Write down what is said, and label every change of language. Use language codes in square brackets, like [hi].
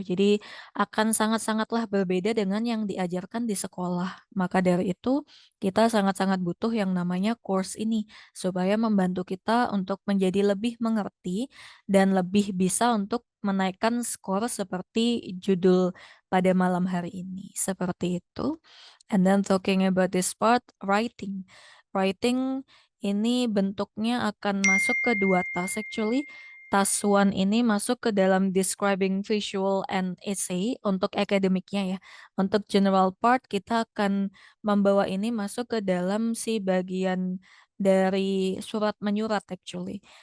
[id] Jadi akan sangat-sangatlah berbeda dengan yang diajarkan di sekolah. Maka dari itu, kita sangat-sangat butuh yang namanya course ini, supaya membantu kita untuk menjadi lebih mengerti dan lebih bisa untuk menaikkan skor seperti judul pada malam hari ini. Seperti itu. [en] And then talking about this part, writing. [id] Writing ini bentuknya akan masuk ke 2 task actually. Task 1 ini masuk ke dalam [en] describing visual and essay [id] untuk akademiknya ya. Untuk general part kita akan membawa ini masuk ke dalam si bagian dari surat menyurat actually.